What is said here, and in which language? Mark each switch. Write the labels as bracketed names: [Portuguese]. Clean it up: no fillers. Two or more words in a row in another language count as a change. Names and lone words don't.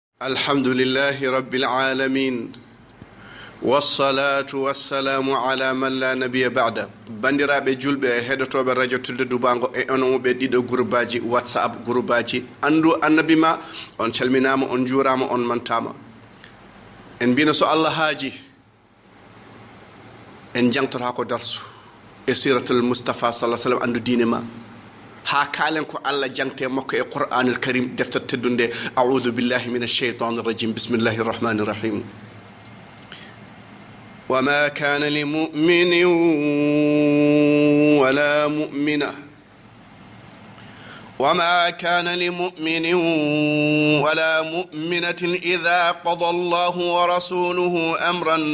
[Arabic] الحمد لله رب العالمين والصلاة والسلام على من لا نبي بعد [Fula] bandiraɓe julɓe e heɗotoɓe radio tulde dubango e onomuɓe ɗiɗo groupeaji whatsapp groupeaji andu annabima on calminama on juurama on mantama en mbino so Allah haaji en jangtota ko Darsou e siratul Mustafa [Arabic] صلى الله عليه وسلم [Fula] andu diine ma ha kalen ko Allah jangte makko e Qur'anul Karim defter teddunde [Arabic] أعوذ بالله من الشيطان الرجيم بسم الله الرحمن الرحيم وما كان لمؤمن ولا مؤمنة وما كان لمؤمن ولا مؤمنة إذا قضى الله ورسوله أمرا